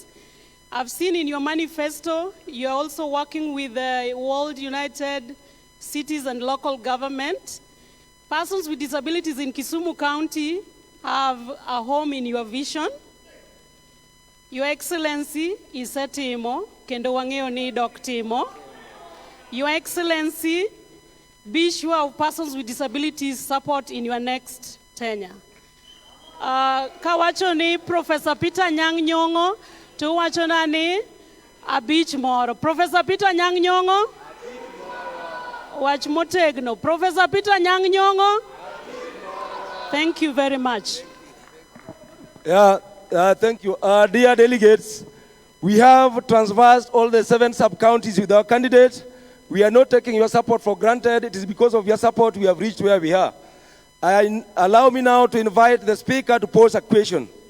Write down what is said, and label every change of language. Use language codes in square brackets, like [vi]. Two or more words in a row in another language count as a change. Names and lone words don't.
[en] I've seen in your manifesto, you're also working with the World United Cities and Local Government. Persons with disabilities in Kisumu County have a home in your vision. Your Excellency [luo] isetimo kendo wang'eyo ni dok timo. [en] Your Excellency, be sure of persons with disabilities support in your next tenure. [luo] Kawacho ni Professor Peter Nyong'o to wacho na ni abich moro. Professor Peter Nyong'o wach motegno. Professor Peter Nyong'o. [en] Thank you very much. Thank you. Dear delegates, we have traversed all the 7 sub-counties with our candidate. We are not taking your support for granted. It is because of your support we have reached where we are. Allow me now to invite the Speaker to pose a question.